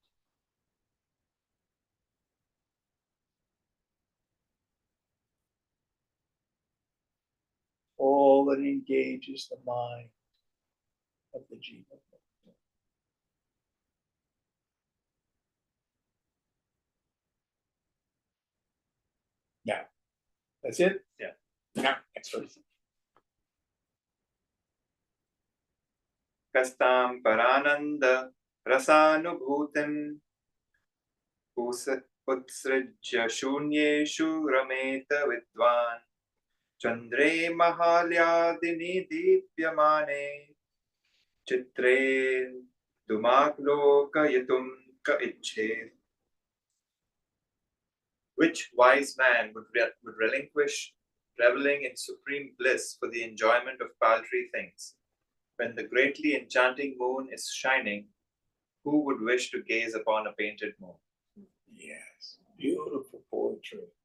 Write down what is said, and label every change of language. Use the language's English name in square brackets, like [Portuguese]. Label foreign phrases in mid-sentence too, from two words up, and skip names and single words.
[English] All that engages the mind of the jiva. Now, that's it? Yeah. Now, next verse. [Sanskrit] कस्तां परानन्द रसानुभूतिम् उत्सृज्य शून्येषु रमेत विद्वान् चन्द्रे महाह्लादिनि दीप्यमाने चित्रे दुमालोकयितुं क इच्छे. [English] Which wise man would relinquish reveling in supreme bliss for the enjoyment of paltry things? When the greatly enchanting moon is shining, who would wish to gaze upon a painted moon? Yes, beautiful poetry.